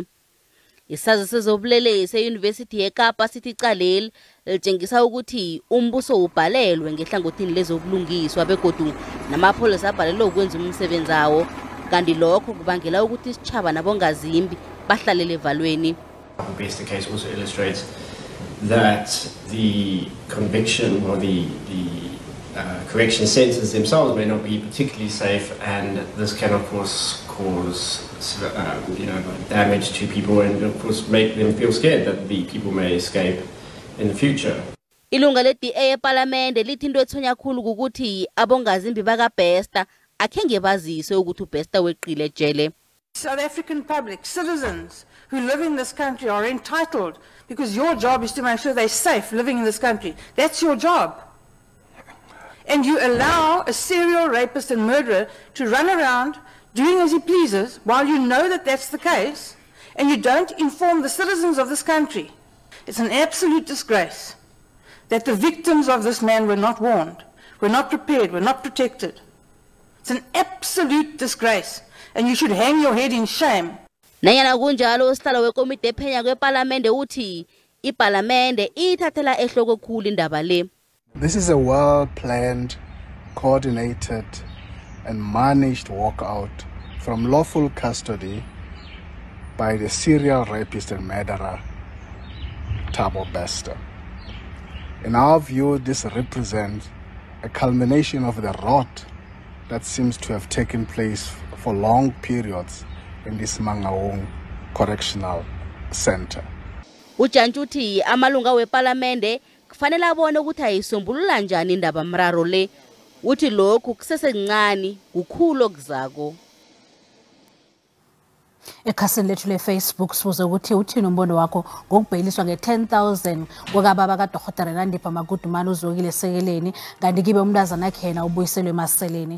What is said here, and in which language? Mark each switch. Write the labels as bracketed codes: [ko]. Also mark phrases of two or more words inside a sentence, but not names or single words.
[nr] Isazi sezobulelesi eUniversity yeKapa sithi icaleli litshengisa ukuthi umbuso ubhalelwe ngehlangothini lezobulungiswa begodu namapholisa abhalelwe ukwenza umsebenzi wawo, kanti lokho kubangela ukuthi isitshaba nabongazimbi bahlalele evalweni. [en] The case also illustrates that the conviction or the correction centers themselves may not be particularly safe, and this can of course cause damage to people and of course make them feel scared that the people may escape in the future. [nr] Ilunga le-DA eParliament lithi into ethonya khulu ukuthi abongazimbi bakaBester akhenge bazise ukuthi uBester weqile ejele. [en] South African public, citizens who live in this country are entitled, because your job is to make sure they're safe living in this country. That's your job. And you allow a serial rapist and murderer to run around doing as he pleases while you know that that's the case, and you don't inform the citizens of this country. It's an absolute disgrace that the victims of this man were not warned, were not prepared, were not protected. It's an absolute disgrace, and you should hang your head in shame. [nr] Nanyana kunjalo usihlalo wekomiti ephenya kweParliament uthi iParliament ithathela ehloko khulu indaba le. [en] This is a well-planned, coordinated and managed walkout from lawful custody by the serial rapist and murderer Thabo Bester. In our view, this represents a culmination of the rot that seems to have taken place for long periods in this Mangaung Correctional Center. [nr] Ujantshi uthi amalunga weParliament kufanele abone ukuthi ayisombulula njani indaba mraro le. Uthi lokhu kusesencane kukhulu okuzako. Ekhasini lethu leFacebook sibuze ukuthi uthini umbono wakho ngokubheliswa nge10,000 kwakababa kaDokotela Nandipha Magudumana uzokile esekeleni kanti kibe umntazana wakhe yena ubuyiselwe emaseleni.